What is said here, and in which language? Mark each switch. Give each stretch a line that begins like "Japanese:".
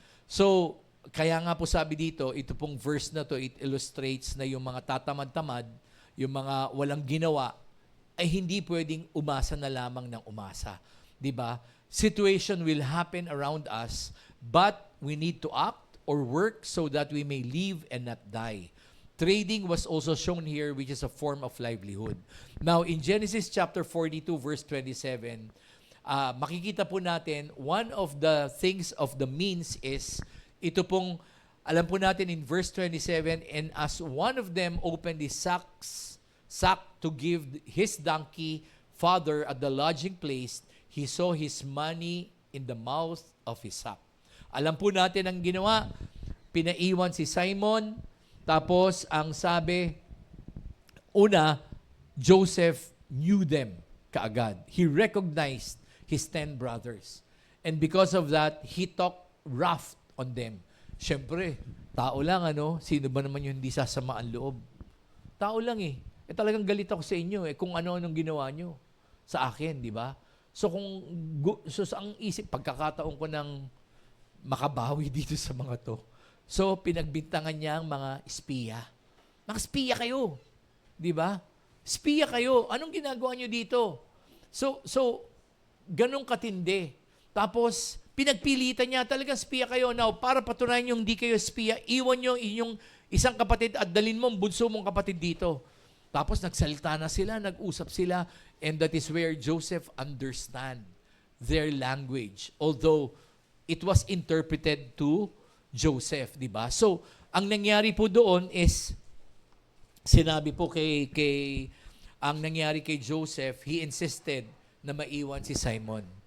Filipino: So, kaya nga po sabi dito, ito pong verse na to,
English: it illustrates
Filipino: na yung mga tatamad-tamad, yung mga walang ginawa, ay hindi pwedeng umasa na lamang ng umasa. Diba?
English: Situation will happen around us, but we need to act or work so that we may live and not die. Trading was also shown here, which is a form of livelihood. Now, in Genesis chapter 42, verse 27,
Filipino: makikita po natin,
English: one of the things of the means is,
Filipino: ito pong, alam po natin
English: in verse 27, and as one of them opened his sack to give his donkey fodder at the lodging place, he saw his money in the mouth of his sack.
Filipino: Alam po natin ang ginawa, pinaiwan si Simon, tapos ang sabi, una,
English: Joseph knew them
Filipino: kaagad.
English: He recognized his 10 brothers. And because of that, he talked rough on them.
Filipino: Siyempre, tao lang, sino ba naman yung hindi sasama ang loob? Tao lang talagang galit ako sa inyo kung ano-anong ginawa nyo sa akin, di ba? So ang isip, pagkakataon ko ng makabawi dito sa mga to. So pinagbintangan niya ang mga espiya. Mga espiya kayo, di ba? Espiya kayo, anong ginagawa nyo dito? So ganong katindi. Tapos pinagpilitan niya, talagang espiya kayo. Now, para patunayan yung hindi kayo espiya, iwan nyo inyong isang kapatid at dalin mo ang bunso mong kapatid dito. Tapos nagsalita na sila, nag-usap sila,
English: and that is where Joseph understand their language. Although it was interpreted to Joseph,
Filipino: di ba? So, ang nangyari po doon is, sinabi po ang nangyari kay Joseph,
English: he insisted
Filipino: na maiwan si Simon.